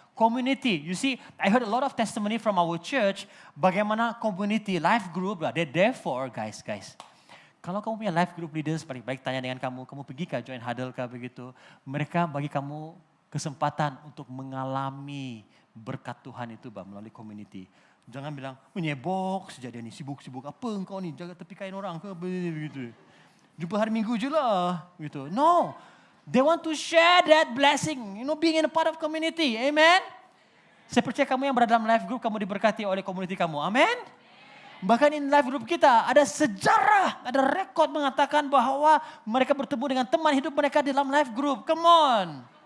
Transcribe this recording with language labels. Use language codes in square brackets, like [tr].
[en] Community, you see, I heard a lot of testimony from our church. [ms] Bagaimana [en] community, life group, they're there for guys. [ms] Kalau kamu punya life group leaders, paling baik tanya dengan kamu pergi kah join huddle kah begitu. Mereka bagi kamu kesempatan untuk mengalami berkat Tuhan itu melalui community. Jangan bilang, menyebok sejak dia ni, sibuk-sibuk apa engkau ni, jaga tepi kain orang ke begitu. Jumpa hari Minggu je lah. Gitu. [en] No, they want to share that blessing, being in a part of community. Amen? [ms] Saya percaya kamu yang berada dalam life group, kamu diberkati oleh community kamu. Amen? Bahkan in life group kita ada sejarah, ada rekod mengatakan bahwa mereka bertemu dengan teman hidup mereka di dalam life group. [en] Come on.